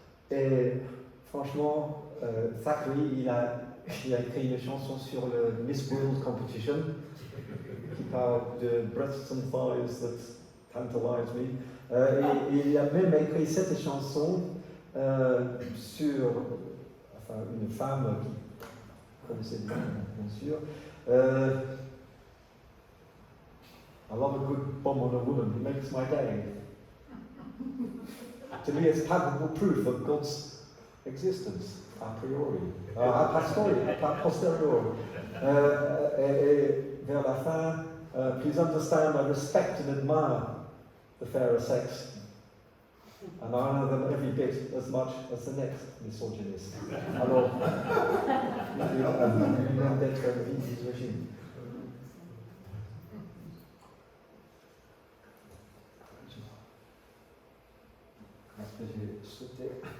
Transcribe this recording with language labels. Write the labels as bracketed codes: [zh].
[fr] Et franchement, Thackeray, il a écrit une chanson sur le Miss World Competition qui parle de [en] breasts and thighs that tantalize me. [fr] Et il a même écrit cette chanson sur une femme qui connaissait bien sûr. [en] I love a good bomb on a woman, it makes my day. To me, it's palpable proof of God's existence, a priori, a posteriori. [fr] Et vers la fin, [en] please understand, I respect and admire the fairer sex, and I honor them every bit as much as the next misogynist. [fr] Alors, il vient d'être misogyne. Est-ce que j'ai sauté?